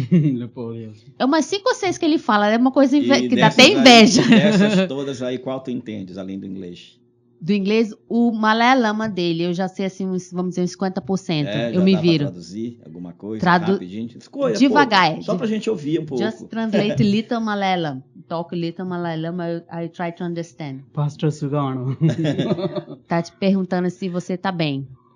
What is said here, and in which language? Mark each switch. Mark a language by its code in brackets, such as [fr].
[pt] Nepali. É umas 5 ou 6 que ele fala. É uma coisa que dá dessas até inveja. Dessas todas aí, qual tu entendes, além do inglês? Do inglês, o Malayalam dele, eu já sei assim, vamos dizer, uns 50%. Eu me dá viro. Pra traduzir alguma coisa rapidinho? Escolha, devagar. Só pra gente ouvir um pouco. [en] Just translate little Malayalam. Talk little Malayalam, I try to understand. [pt] Pastor Sugano. Tá te perguntando se você tá bem.